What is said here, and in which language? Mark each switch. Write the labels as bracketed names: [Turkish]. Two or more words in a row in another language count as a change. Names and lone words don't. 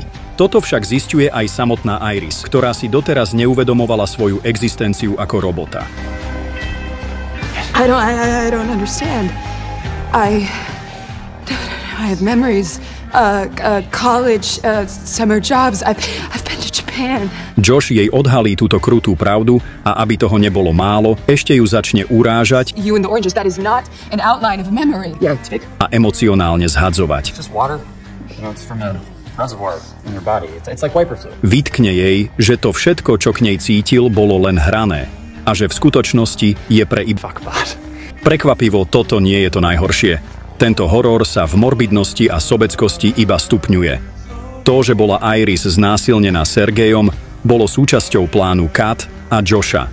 [Slovak] Toto však zisťuje aj samotná Iris, ktorá si doteraz neuvedomovala svoju existenciu ako robota. [English] I don't understand. I have memories, college, summer jobs. I've been to Japan. [Slovak] Josh jej odhalí túto krutú pravdu a aby toho nebolo málo, ešte ju začne urážať [English] You and the oranges, that is not an outline of memory. Yeah, take. [Slovak] a emocionálne zhadzovať. [English] Just water. You know, it's from a reservoir in your body. It's like wiper fluid. [Slovak] Vytkne jej, že to všetko, čo k nej cítil, bolo len hrané a že v skutočnosti je pre [English] Fuckbot. [Slovak] Prekvapivo, toto nie je to najhoršie. Tento horor sa v morbidnosti a sobeckosti iba stupňuje. To, že bola Iris znásilnená Sergejom, bolo súčasťou plánu Kat a Josha.